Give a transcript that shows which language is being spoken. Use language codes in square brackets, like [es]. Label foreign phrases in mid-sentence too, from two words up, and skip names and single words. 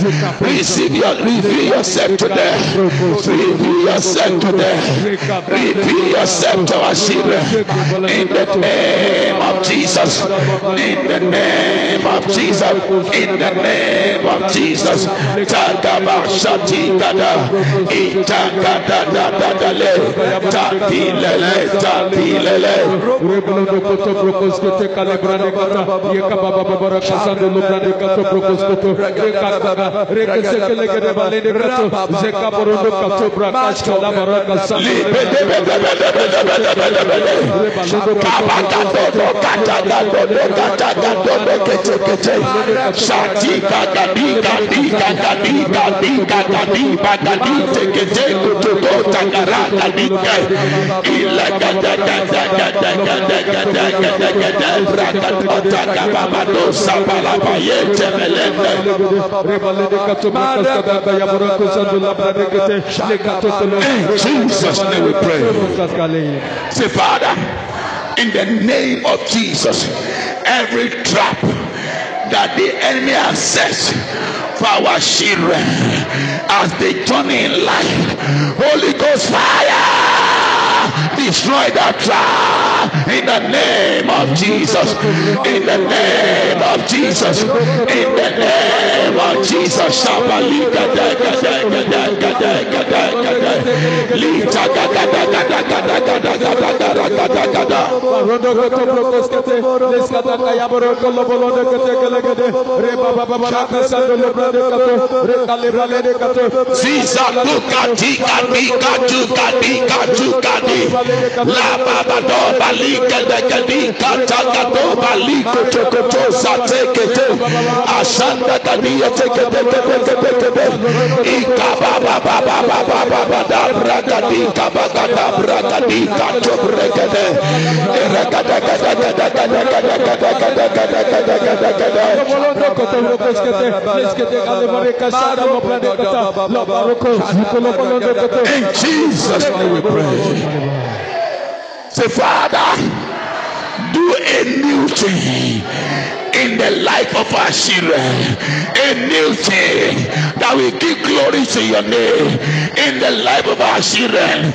[en] Reveal yourself to them. Reveal yourself to them. Reveal yourself to our children. In the name of Jesus. In the name of Jesus. In the name of Jesus. Tagaba shati gada. Itagada da da da le. Tatilele. Tatilele. Rebelando koto prokoskote kalebrane kata yeka baba baba kasando lubrane kato prokoskoto rekata rekeseke legede balene kato zeka borondo kato brakash kala baraka sando Shati gadi gadi gadi gadi gadi bagadi tekete kutuko tagara gadi gada gada gada gada gada gada gada brakat otaka babado sabala baye temelende rebalene kato brakaskada ya borako sando labrane kete le kato tolo. In Jesus' name we pray. Say, Father, in the name of Jesus, every trap that the enemy has set for our children as they journey in life, Holy Ghost fire, destroy that trap in the name of Jesus. In the name of Jesus. In the name of Jesus. Shabalika daga daga daga daga daga lita daga daga daga daga daga daga daga daga. Rondo koto prokoskete leskata kaya boroko lobolondo kete kelegede re baba baba rakasando lobrande kato re kalebrale kato Ziza tukati kati katu kati katu kati la baba do balika dagadi kata kato baliko tokoto sate kete asanda kadi teke teke teke teke ika baba baba baba baba da brakadi kabaka da brakadi kato brekede erakada kada kada kada kada kada kada kada kada kada lobolondo koto prokoskete leskete kalebare kasada lobrande kata lobaroko lobolondo koto. In Jesus' name we pray. Say, Father, do a new thing in the life of our children, a new thing that will give glory to your name in the life of our children.